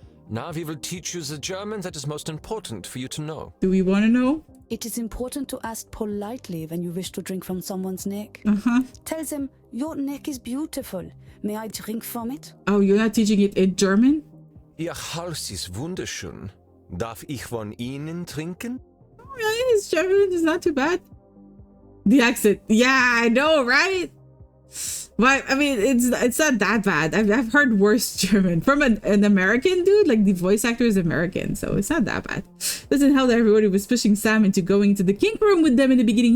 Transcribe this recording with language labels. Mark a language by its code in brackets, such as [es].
[en] Now we will teach you the German that is most important for you to know. Do we want to know? It is important to ask politely when you wish to drink from someone's neck. Uh-huh. Tell them, your neck is beautiful. May I drink from it? Oh, you're not teaching it in German? [de] Ihr Hals ist wunderschön. Darf ich von Ihnen trinken? [en] Oh, yeah, his German is not too bad. The accent. Yeah, I know, right? But I mean, it's not that bad. I've heard worse German from an American dude. Like, the voice actor is American, so it's not that bad. Doesn't help that everybody was pushing Sam into going to the kink room with them in the beginning.